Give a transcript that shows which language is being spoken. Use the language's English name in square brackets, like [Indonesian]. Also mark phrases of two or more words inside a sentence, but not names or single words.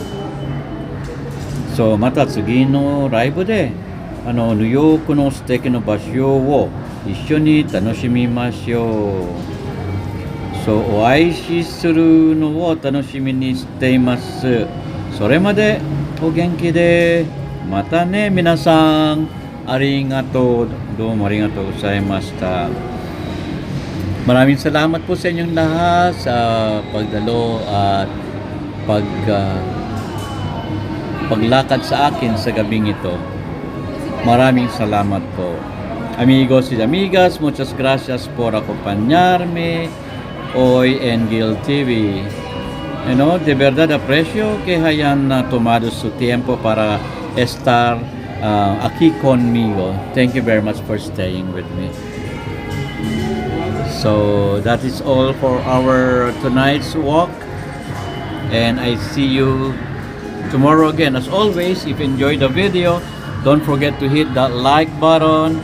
[Japanese] So、また次のライブでニューヨークの素敵な場所を一緒に楽しみましょう。So、お会いするのを楽しみにしています。それまでお元気で、またね皆さん、ありがとう、どうもありがとうございました。 [Filipino] Maraming salamat po sa inyong lahat sa pagdalo at paglakad sa akin sa gabing ito. Maraming salamat po. [Spanish] Amigos y amigas, muchas gracias por acompañarme hoy en Gil TV. De verdad aprecio que hayan tomado su tiempo para estar aquí conmigo. [English] Thank you very much for staying with me. So that is all for our tonight's walk, and I see you tomorrow again. As always, if you enjoyed the video, don't forget to hit that like button.